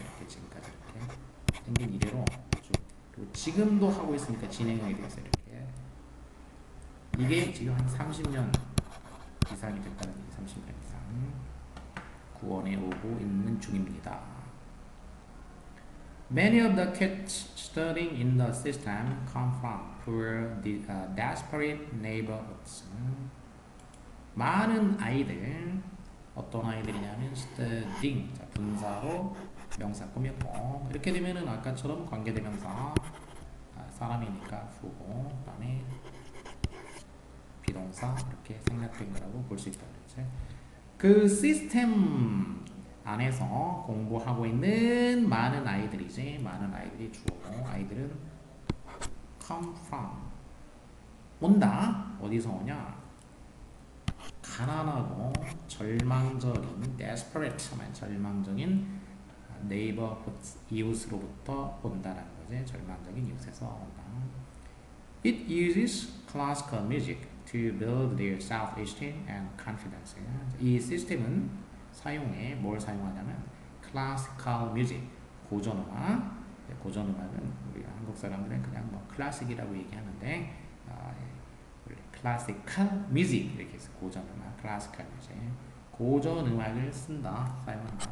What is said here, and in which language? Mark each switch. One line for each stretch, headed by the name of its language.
Korean: 이렇게 지금까지 이렇게 생긴 이래로 그리고 지금도 하고 있으니까 진행형이 되겠어. 이렇게 이게 지금 한 30년 이상이 됐다는 얘기. 30년 이상 구원해 오고 있는 중입니다.
English: Many of the kids studying in the system come from poor, desperate neighborhoods.
Korean: 많은 아이들, 어떤 아이들이냐면 studying, 자, 분사로 명사 꾸몄고 이렇게 되면은 아까처럼 관계대명사 사람이니까 후고 그다음에 비동사 이렇게 생략된 거라고 볼 수 있다 그랬지. 그 시스템 안에서 공부하고 있는 많은 아이들이지. 많은 아이들이 주어고 아이들은 come from 온다. 어디서 오냐? 가난하고 절망적인 desperate 절망적인 neighborhood 이웃으로부터 온다는 거지. 절망적인 이웃에서 온다.
English: It uses classical music to build their self-esteem and confidence.
Korean: 이 시스템은 사용해 뭘 사용하냐면 classical music 고전음악. 고전음악은 우리 한국 사람들은 그냥 뭐 클래식이라고 얘기하는데 classical music 이렇게 해서 고전음악 classical music 고전음악을 쓴다 사용한다.